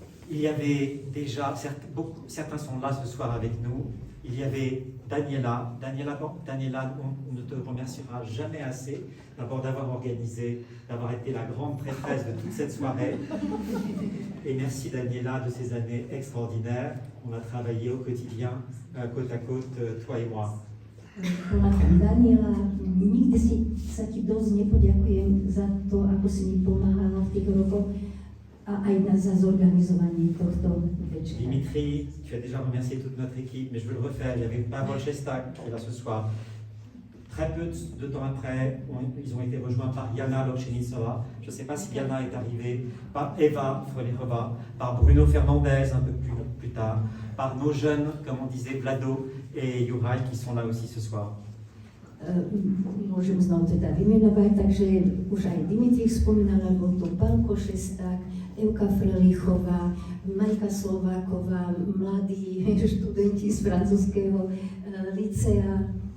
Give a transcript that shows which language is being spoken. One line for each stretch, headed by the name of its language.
French: Il y avait déjà, certains sont là ce soir avec nous, il y avait Daniela, on ne te remerciera jamais assez d'abord d'avoir organisé, d'avoir été la grande prêtresse de toute cette soirée. Et merci Daniela de ces années extraordinaires. On a travaillé au quotidien, côte à côte, toi et moi.
Slovak: Daniela, nikdy sa ti dosť nepoďakujem za to, ako si mi pomáhala v tých rokoch a aj za zorganizovanie tohto večera.
French: Dimitri, tu as déjà remercié toute notre équipe, mais je veux le refaire. Il y avait Pavel Šestak qui est là ce soir. Très peu de temps après, ils ont été rejoints par Jana Lokšenicová. Je ne sais pas si Jana est arrivée, par Eva Frolichova, par Bruno Fernandez un peu plus tard, par nos jeunes, comme on disait, Vlado et Juraj, qui sont là aussi ce soir.
Slovak: Môžem znovu teda vymenovať, takže už aj Dimitri spomínal, bol to Pálko Šesták, Evka Frelíchová, Majka Slováková, mladí študenti z francúzského licea.